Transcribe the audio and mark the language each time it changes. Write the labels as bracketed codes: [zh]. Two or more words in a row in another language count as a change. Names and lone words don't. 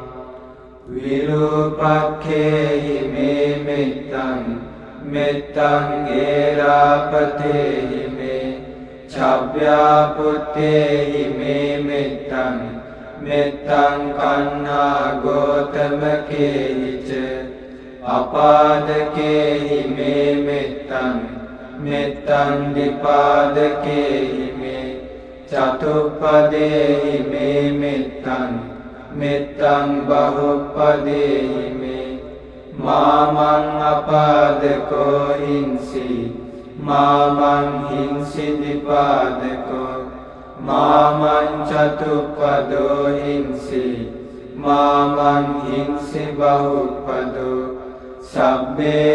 [pi] විරූපක්ඛේහි මේ මෙත්තං මෙත්තං ඒරාපතේහි මේ චබ්බ්‍යාපුත්තේහි මේ මෙත්තං මෙත්තං කන්හා ගෝතමකේහි ච අපාදකේහි මේ මෙත්තං මෙත්තං දිපාදකේහි මේ චතුප්පදේහි මේ මෙත්තං මෙත්තං බහුප්පදේහි මේ මාමං අපාදකෝ හිංසි මාමං හිංසි දිපාදකෝ මාමං චතුප්පදෝ හිංසි මාමං හිංසි බහුප්පදෝ සබ්බේ